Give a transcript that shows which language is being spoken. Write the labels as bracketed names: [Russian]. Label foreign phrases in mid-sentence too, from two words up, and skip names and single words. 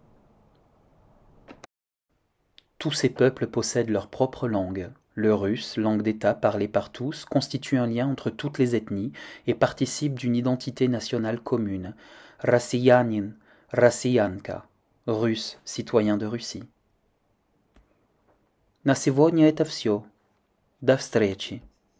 [French] Tous ces peuples possèdent leur propre langue. Le russe, langue d'État parlée par tous, constitue un lien entre toutes les ethnies et participe d'une identité nationale commune. [Russian] Россиянин, Россиянка, [French] russe, citoyen de Russie. [Russian] На сегодня это все. До встречи.